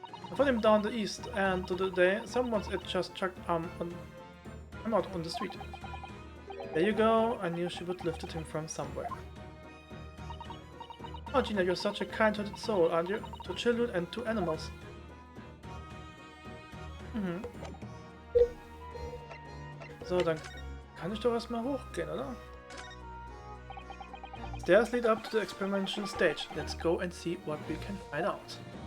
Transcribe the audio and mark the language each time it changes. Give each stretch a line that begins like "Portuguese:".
English: I found him down the east, and today someone's just chucked him out on the street. There you go, I knew she would lifted him from somewhere. Oh Gina, you're such a kind-hearted soul, aren't you? To children and to animals.
German: So, dann kann ich doch erstmal hochgehen, oder?
English: Stairs lead up to the experimental stage. Let's go and see what we can find out.